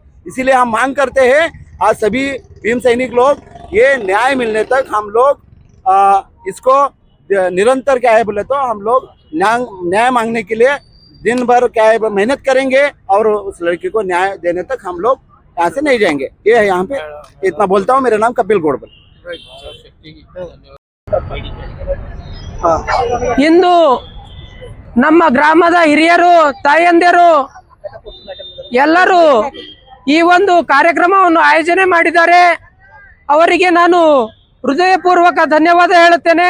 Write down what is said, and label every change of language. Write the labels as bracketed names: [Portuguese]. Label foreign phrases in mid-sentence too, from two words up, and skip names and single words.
[Hindi] इसीलिए हम मांग करते हैं आज सभी भीम सैनिक लोग, ये न्याय मिलने तक हम लोग इसको निरंतर क्या है बोले तो हम लोग न्याय मांगने के लिए दिन भर क्या है मेहनत करेंगे, और उस लड़की को न्याय देने तक हम लोग यहाँ से नहीं जाएंगे। ये है यहाँ पे, इतना बोलता हूँ। मेरा नाम कपिल गोडबल। [Kannada] ಇಂದು ನಮ್ಮ ಗ್ರಾಮದ ಹಿರಿಯರು, ತಾಯಂದಿರು ಎಲ್ಲರೂ ಈ ಒಂದು ಕಾರ್ಯಕ್ರಮವನ್ನು ಆಯೋಜನೆ ಮಾಡಿದ್ದಾರೆ. ಅವರಿಗೆ ನಾನು ಹೃದಯಪೂರ್ವಕ ಧನ್ಯವಾದ ಹೇಳುತ್ತೇನೆ.